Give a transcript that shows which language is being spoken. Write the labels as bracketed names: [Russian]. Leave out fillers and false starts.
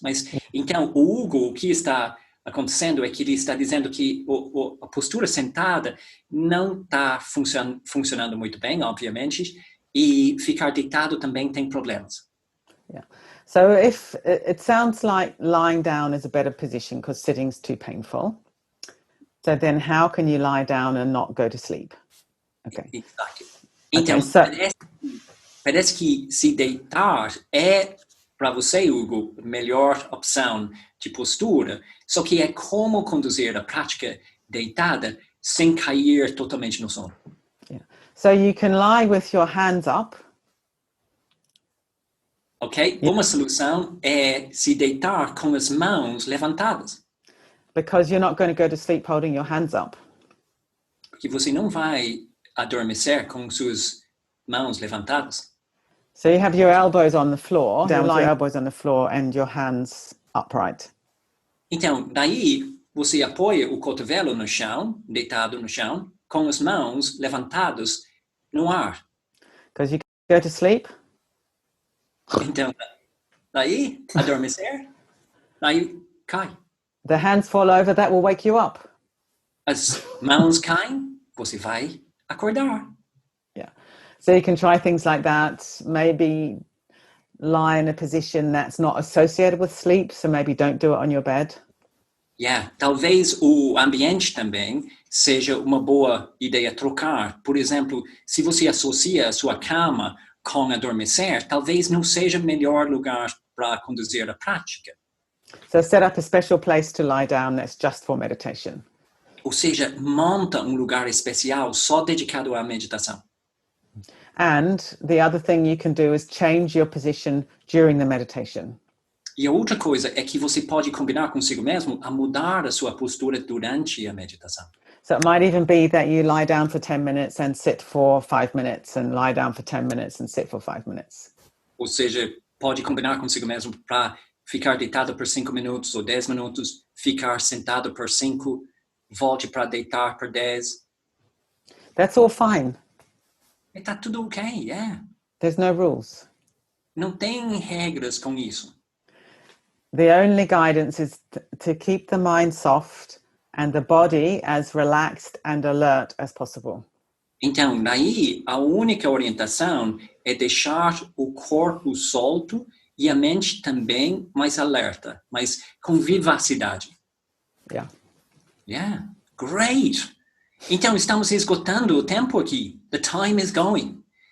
[Portuguese] Mas, então, o Hugo, o que está acontecendo é que ele está dizendo que a postura sentada não está funcionando muito bem, obviamente, e ficar deitado também tem problemas. [English] Yeah. So if it sounds like lying down is a better position because sitting's too painful. So then how can you lie down and not go to sleep? Okay. Exactly. [Portuguese] Então, parece que se deitar é, para você, Hugo, a melhor opção de postura, só que é como conduzir a prática deitada sem cair totalmente no sono. [English] Yeah. So you can lie with your hands up. Ok? Yeah. [Portuguese] Uma solução é se deitar com as mãos levantadas. [English] Because you're not going to go to sleep holding your hands up. [Portuguese] Porque você não vai adormecer com suas mãos levantadas. [English] So you have your elbows on the floor, down with your elbows on the floor and your hands upright. [Portuguese] Então, daí você apoia o cotovelo no chão, deitado no chão, com as mãos levantadas no ar. [English] Because you go to sleep. [Portuguese] Então, daí adormecer, daí cai. [English] The hands fall over, that will wake you up. [Portuguese] As mãos caem, você vai acordar. [English] Yeah. So you can try things like that. Maybe lie in a position that's not associated with sleep. So maybe don't do it on your bed. [Portuguese] Yeah. Talvez o ambiente também seja uma boa ideia trocar. Por exemplo, se você associa a sua cama com adormecer, talvez não seja o melhor lugar para conduzir a prática. [English] So set up a special place to lie down that's just for meditation. [Portuguese] Ou seja, monta um lugar especial só dedicado à meditação. [English] And the other thing you can do is change your position during the meditation. [Portuguese] E a outra coisa é que você pode combinar consigo mesmo a mudar a sua postura durante a meditação. [English] So it might even be that you lie down for 10 minutes and sit for 5 minutes and lie down for 10 minutes and sit for 5 minutes. [Portuguese] Ou seja, pode combinar consigo mesmo para ficar deitado por 5 minutos ou 10 minutos, ficar sentado por 5, volte para deitar por 10. [English] That's all fine. [Portuguese] E tá tudo ok, yeah. [English] There's no rules. [Portuguese] Não tem regras com isso. [English] The only guidance is to keep the mind soft and the body as relaxed and alert as possible. [Portuguese] Então, daí, a única orientação é deixar o corpo solto e a mente também mais alerta, mas com vivacidade. [English] Yeah. Yeah, great. [Portuguese] Então, estamos esgotando o tempo aqui. [English] The time is going.